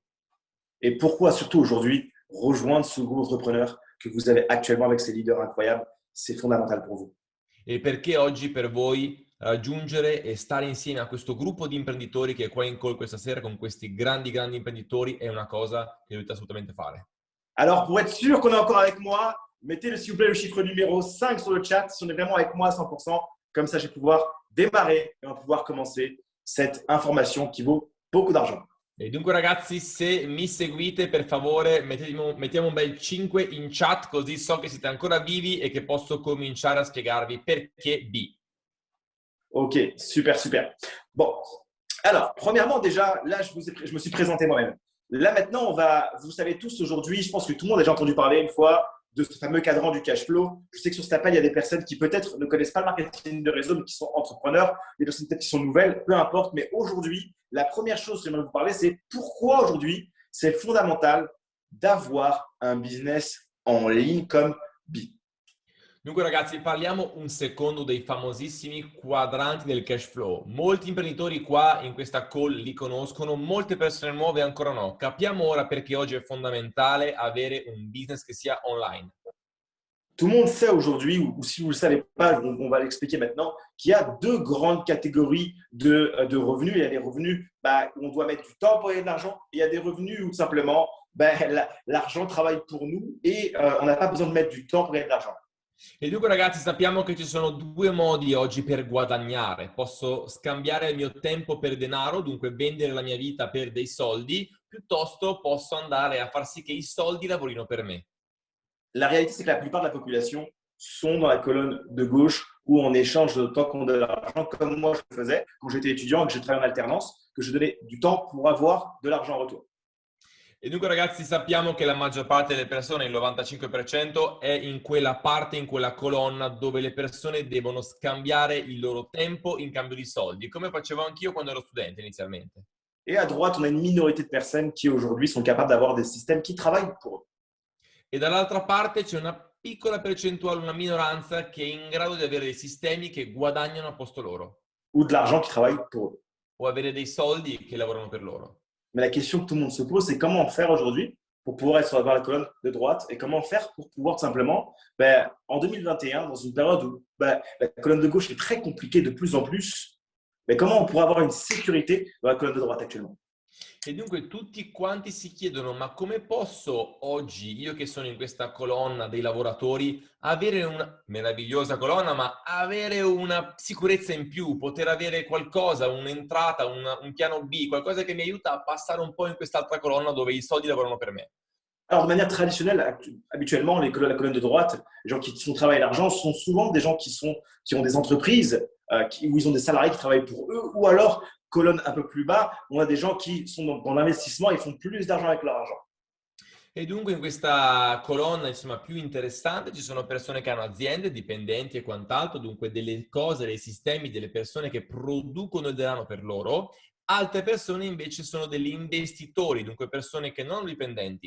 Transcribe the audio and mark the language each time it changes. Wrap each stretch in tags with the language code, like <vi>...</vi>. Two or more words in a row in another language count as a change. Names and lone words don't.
<fr>Et pourquoi surtout aujourd'hui rejoindre ce groupe d'entrepreneurs que vous avez actuellement avec ces leaders incroyables, c'est fondamental pour vous.</fr> <it>E perché oggi per voi raggiungere e stare insieme a questo gruppo di imprenditori che è qua in call questa sera con questi grandi imprenditori è una cosa che dovete assolutamente fare.</it> <fr>Alors, pour être sûr qu'on est encore avec moi, mettez s'il vous plaît le chiffre numéro 5 sur le chat si on est vraiment avec moi à 100%. Comme ça, je vais pouvoir démarrer et on va pouvoir commencer cette information qui vaut beaucoup d'argent.</fr> <it>E dunque ragazzi, se mi seguite, per favore mettiamo un bel 5 in chat così so che siete ancora vivi e che posso cominciare a spiegarvi perché B.</it> <fr>Ok, super, super. Bon, alors, premièrement, déjà, là, je me suis présenté moi-même. Là, maintenant, vous savez tous aujourd'hui, je pense que tout le monde a déjà entendu parler une fois de ce fameux cadran du</fr> <en>cash flow.</en> <fr>Je sais que sur cet appel, il y a des personnes qui peut-être ne connaissent pas le marketing de réseau, mais qui sont entrepreneurs, des personnes peut-être qui sont nouvelles, peu importe. Mais aujourd'hui, la première chose que j'aimerais vous parler, c'est pourquoi aujourd'hui, c'est fondamental d'avoir un business en ligne comme B.</fr> <it>Dunque ragazzi, parliamo un secondo dei famosissimi quadranti del</it> <en>cash flow.</en> <it>Molti imprenditori qua in questa call li conoscono, molte persone nuove ancora no. Capiamo ora perché oggi è fondamentale avere un business che sia online.</it> <fr>Tout le monde sait aujourd'hui, ou si vous ne le savez pas, on va l'expliquer maintenant, qu'il y a deux grandes catégories de revenus. Il y a des revenus où on doit mettre du temps pour gagner de l'argent, et il y a des revenus où tout simplement l'argent travaille pour nous et on n'a pas besoin de mettre du temps pour gagner de l'argent.</fr> <it>E dunque ragazzi sappiamo che ci sono due modi oggi per guadagnare. Posso scambiare il mio tempo per denaro, dunque vendere la mia vita per dei soldi, piuttosto posso andare a far sì che i soldi lavorino per me.</it> <fr>La réalité, c'est que la plupart de la population sont dans la colonne de gauche où on échange le temps qu'on donne de l'argent, comme moi je le faisais quand j'étais étudiant et que j'ai travaillé en alternance, que je donnais du temps pour avoir de l'argent en retour.</fr> <it>E dunque ragazzi sappiamo che la maggior parte delle persone, il 95%, è in quella parte, in quella colonna dove le persone devono scambiare il loro tempo in cambio di soldi, come facevo anch'io quando ero studente inizialmente.</it> <fr>Et à droite, on a une minorité de personnes qui aujourd'hui sont capables d'avoir des systèmes qui travaillent pour eux.</fr> <it>E dall'altra parte c'è una piccola percentuale, una minoranza che è in grado di avere dei sistemi che guadagnano a posto loro</it> <fr>Ou de l'argent qui travaille pour eux.</fr> <it>o avere dei soldi che lavorano per loro.</it> <fr>Mais la question que tout le monde se pose, c'est comment faire aujourd'hui pour pouvoir être dans la colonne de droite et comment faire pour pouvoir tout simplement, en 2021, dans une période où la colonne de gauche est très compliquée de plus en plus, comment on pourrait avoir une sécurité dans la colonne de droite actuellement?</fr> <it>E dunque tutti quanti si chiedono, ma come posso oggi, io che sono in questa colonna dei lavoratori, avere una meravigliosa colonna, ma avere una sicurezza in più, poter avere qualcosa, un'entrata, un piano B, qualcosa che mi aiuta a passare un po' in quest'altra colonna dove i soldi lavorano per me.</it> <fr>Alors, de manière traditionnelle, habituellement, la colonne de droite, les gens qui font travailler l'argent sont souvent des gens qui ont des entreprises, où ils ont des salariés qui travaillent pour eux, ou alors, colonne un peu plus bas, on a des gens qui sont dans l'investissement et font plus d'argent avec leur argent.</fr> <it>E dunque in questa colonna, insomma, più interessante ci sono persone che hanno aziende, dipendenti e quant'altro, dunque delle cose, dei sistemi, delle persone che producono il denaro per loro. Altre persone invece sono degli investitori, dunque persone che non hanno dipendenti.</it>